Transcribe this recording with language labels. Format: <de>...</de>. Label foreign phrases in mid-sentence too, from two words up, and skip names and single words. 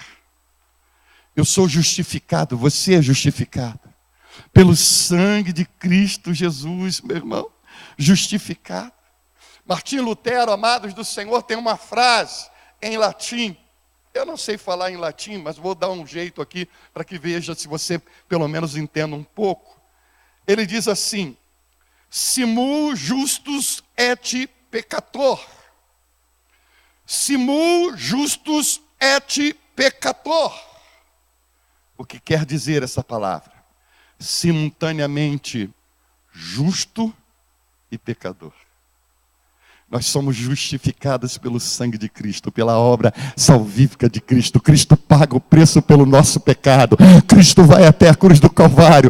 <pt>Eu sou justificado, você é justificado pelo sangue de Cristo Jesus, meu irmão, justificado. Martim Lutero, amados do Senhor, tem uma frase em latim. Eu não sei falar em latim, mas vou dar um jeito aqui para que veja se você pelo menos entenda um pouco. Ele diz assim:</pt> <la>simul justus et peccator. Simul justus et peccator.</la> <pt>O que quer dizer essa palavra? Simultaneamente justo e pecador. Nós somos justificados pelo sangue de Cristo, pela obra salvífica de Cristo. Cristo paga o preço pelo nosso pecado. Cristo vai até a cruz do Calvário.</pt>